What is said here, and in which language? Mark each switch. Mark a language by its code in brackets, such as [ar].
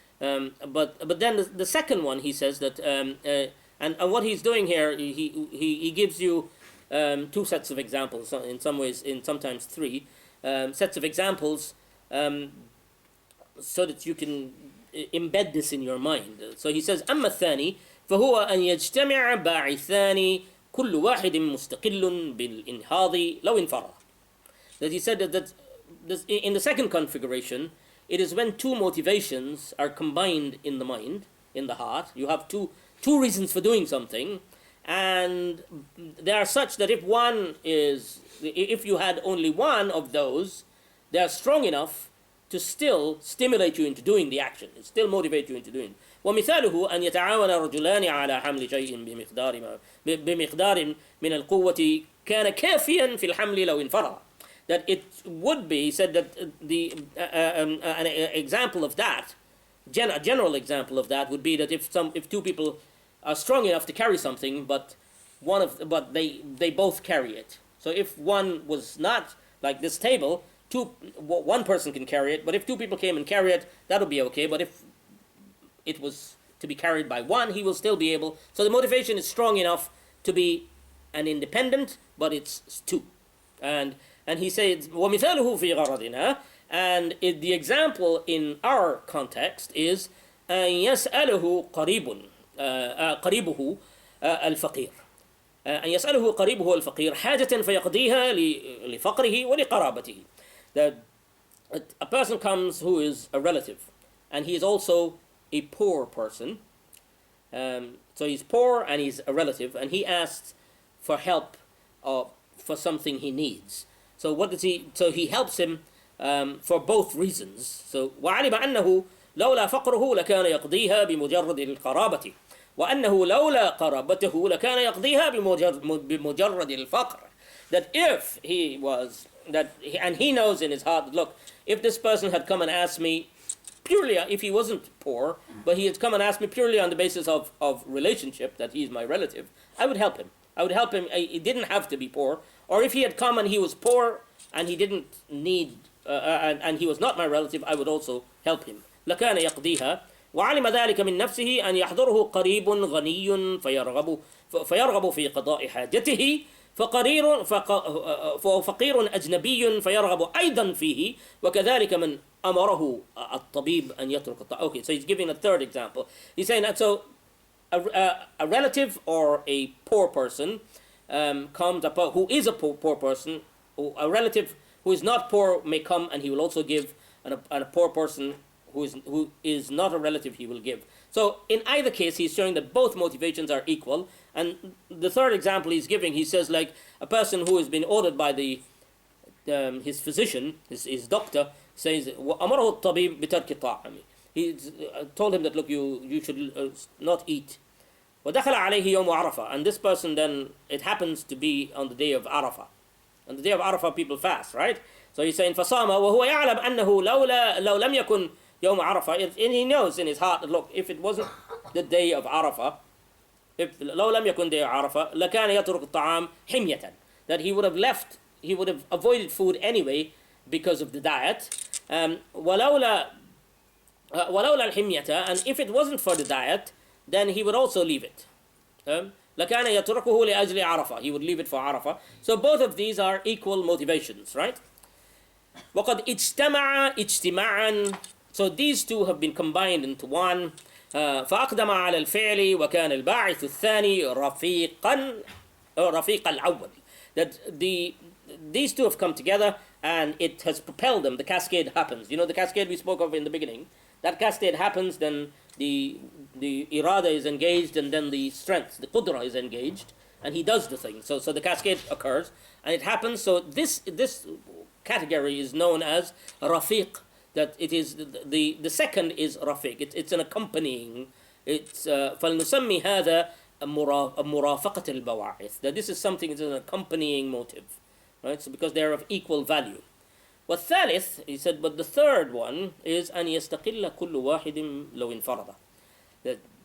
[en] But then the second one, he says that, and what he's doing here, he gives you two sets of examples, in some ways, sometimes three sets of examples, so that you can embed this in your mind. So he says, [ar] أما الثاني فهو أن يجتمع باعثان كل واحد مستقل بالإنهاض لو انفرد. [en] That he said that in the second configuration, it is when two motivations are combined in the mind, in the heart. You have two reasons for doing something, and they are such that if you had only one of those, they are strong enough to still stimulate you into doing the action. It still motivate you into doing it. [ar] ومثاله أن يتعاون رجلان على حمل شيء بمقدار من القوة كان كافيا في الحمل لو انفرد. [en] That it would be, he said that an example of that, a general example of that would be that if two people are strong enough to carry something, but they both carry it. So if one was not, like this table, one person can carry it, but if two people came and carry it, that would be okay. But if it was to be carried by one, he will still be able. So the motivation is strong enough to be an independent, but it's two. And he says, [ar] وَمِثَالُهُ فِي غَرَضِنَا, [en] and the example in our context is [ar] أَن يَسْأَلُهُ قَرِيبُهُ الْفَقِيرُ أن يسأله قريبه الفقير حاجة فيقضيها لفقره ولقرابته. [en] That a person comes who is a relative, and he is also a poor person. So he's poor and he's a relative, and he asks for help for something he needs. So what does he? So he helps him for both reasons. [ar] So وعلم أنه لولا فقره لكان يقضيها بمجرد القرابة. وأنه لولا قرابته لكان يقضيها بمجرد الفقر. [en] That if he was, and he knows in his heart, look, if this person had come and asked me purely, if he wasn't poor, but he had come and asked me purely on the basis of relationship, that he's my relative, I would help him. He didn't have to be poor. Or if he had come and he was poor and he didn't need, and he was not my relative, I would also help him. [ar] لكان يقضيها. وعلم ذلك من نفسه أن يحضره قريب غني فيرغب في قضاء حاجته فقير أجنبي فيرغب أيضا فيه وكذلك من أمره الطبيب أن يترك الطعام. [en] Okay, so he's giving a third example. He's saying that so a relative or a poor person comes, who is a poor person, a relative who is not poor may come and he will also give, and a poor person who is not a relative he will give. So in either case, he's showing that both motivations are equal. And the third example he's giving, he says like a person who has been ordered by his physician, his doctor, says, [ar] وَأَمَرَهُ الطَّبِيبُ بِتَرْكِ الطَّعَامِ. [en] He told him that, look, you should not eat. [ar] وَدَخَلَ عَلَيْهِ يَوْمُ عَرَفَةٍ. [en] And this person then, it happens to be on the day of Arafah. On the day of Arafah, people fast, right? So he's saying, [ar] فَصَامَ وَهُوَ يَعْلَمْ أَنَّهُ لَوْ لَمْ يَكُنْ يَوْمُ عَرَفَةٍ. [en] And he knows in his heart that, look, if it wasn't the day of Arafah, if [ar] لو لم يكن [en] day of Arafah, [ar] لكان يترك الطعام حمية. [en] That he would have avoided food anyway because of the diet. [ar] ولولا الحمية, [en] and if it wasn't for the diet, then he would also leave it. [ar] لكان يتركه لأجل عرفة. [en] He would leave it for Arafah. So both of these are equal motivations, right? [ar] وقد اجتماعا. [en] So these two have been combined into one. [ar] فأقدم على الفعل وكان الباعث الثاني رفيق الأول. [en] That these two have come together and it has propelled them. The cascade happens. You know the cascade we spoke of in the beginning? That cascade happens, then the irada is engaged, and then the strength, the qudra is engaged, and he does the thing. So the cascade occurs, and it happens. So this category is known as rafiq. That it is the second is rafiq. It's an accompanying. [ar] It's فلنسمي هذا مرافقة البواعث. [en] That this is something. It's an accompanying motive, right? So because they are of equal value. [ar] والثالث, [en] he said, but the third one is [ar] أن يستقل كل واحد لو انفرد.